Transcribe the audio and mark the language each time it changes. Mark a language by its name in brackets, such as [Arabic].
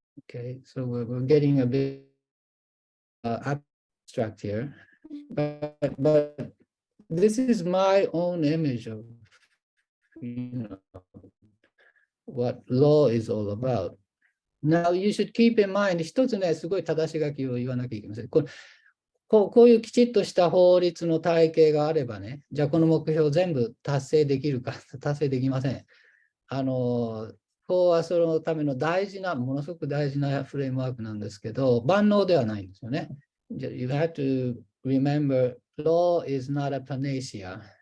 [English] Okay, so we're getting a bit abstract here, but this is my own image of what law is all about. Now you should keep in mind, [Japanese] 一つね、すごい正し書きを言わなきゃいけません。こういうきちっとした法律の体系があればね、じゃあこの目標全部達成できるか、達成できません。法はそのためのものすごく大事なフレームワークなんですけど、万能ではないんですよね。 [English] You have to remember, law is not a panacea.